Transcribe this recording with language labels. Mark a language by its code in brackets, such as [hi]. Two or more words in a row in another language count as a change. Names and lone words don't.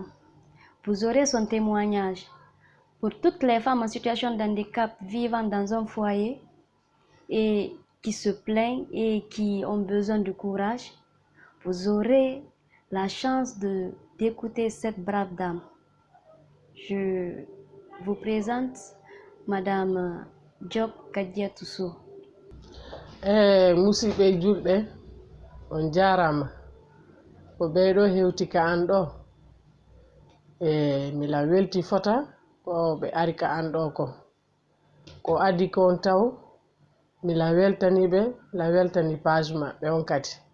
[fr] Vous aurez son témoignage. Pour toutes les femmes en situation de handicap vivant dans un foyer et qui se plaignent et qui ont besoin de courage, vous aurez la chance d'écouter cette brave dame. Je vous présente Madame Diop Kadiatousso. [ff] Musidɓe julɓe, on jarama ko ɓeyɗo hewtika an ɗo. Mila welti fota ko ɓe ari ka an ɗo ko adi ko on taw mila weltaniɓe, la weltani page maɓɓe on kadi.